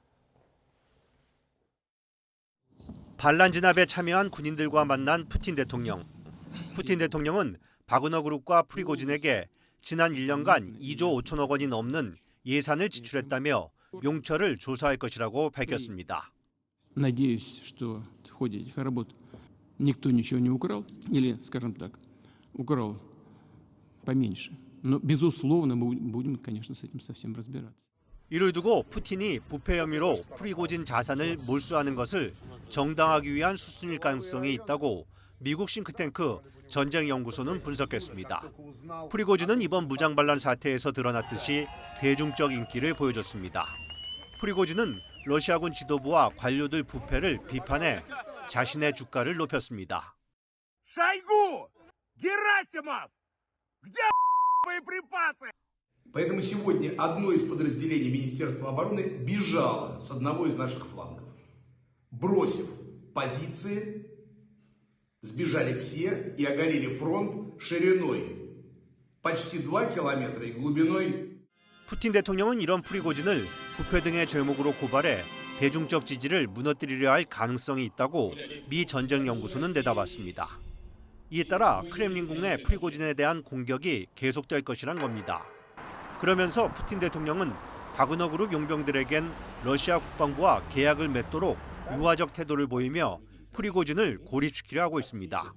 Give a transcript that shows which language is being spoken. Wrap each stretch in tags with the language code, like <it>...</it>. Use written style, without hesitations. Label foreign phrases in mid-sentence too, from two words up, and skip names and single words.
<ko>반란 진압에 참여한 군인들과 만난 푸틴 대통령. 푸틴 대통령은 바그너 그룹과 프리고진에게 지난 1년간 2조 5천억 원이 넘는 예산을 지출했다며 용처를 조사할 것이라고 밝혔습니다.</ko> <ru>Надеюсь, что в ходе этих работ никто ничего не украл, или, скажем так, украл поменьше. Но, безусловно, мы будем, конечно, с этим совсем разбираться.</ru> <ko>이를 두고 푸틴이 부패 혐의로 프리고진 자산을 몰수하는 것을 정당화하기 위한 수순일 가능성이 있다고 미국 싱크탱크 전쟁연구소는 분석했습니다. 프리고진은 이번 무장 반란 사태에서 드러났듯이 대중적 인기를 보여줬습니다. 프리고진은 러시아군 지도부와 관료들 부패를 비판해 자신의 주가를 높였습니다.</ko> <ru>Шойгу! Герасимов! Где боеприпасы? Поэтому сегодня одно из подразделений Министерства обороны бежало с одного из наших флангов. Бросив позиции, сбежали все и оголили фронт шириной почти 2 километра и глубиной.</ru> <ko>푸틴 대통령은 이런 프리고진을 부패 등의 죄목으로 고발해 대중적 지지를 무너뜨리려 할 가능성이 있다고 미 전쟁연구소는 내다봤습니다. 이에 따라 크렘린궁의 프리고진에 대한 공격이 계속될 것이란 겁니다. 그러면서 푸틴 대통령은 바그너 그룹 용병들에겐 러시아 국방부와 계약을 맺도록 유화적 태도를 보이며 프리고진을 고립시키려 하고 있습니다.</ko>